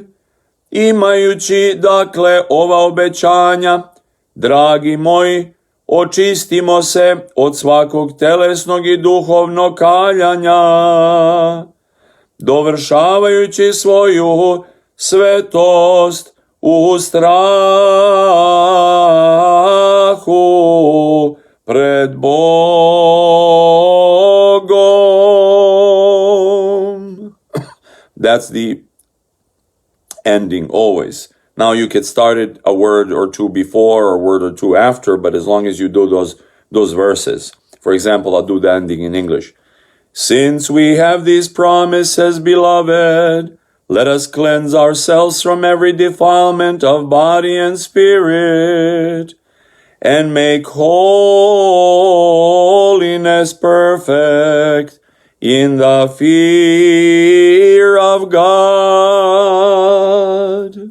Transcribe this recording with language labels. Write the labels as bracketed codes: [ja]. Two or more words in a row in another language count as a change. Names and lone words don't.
[sr] Imajući dakle ova obećanja, dragi moji, očistimo se od svakog telesnog i duhovnog kaljanja, dovršavajući svoju svetost u strahu pred Bogom. [en] That's the ending always. Now you could start it a word or two before or a word or two after, but as long as you do those verses. For example, I'll do the ending in English. Since we have these promises, beloved, let us cleanse ourselves from every defilement of body and spirit, and make holiness perfect in the fear of God.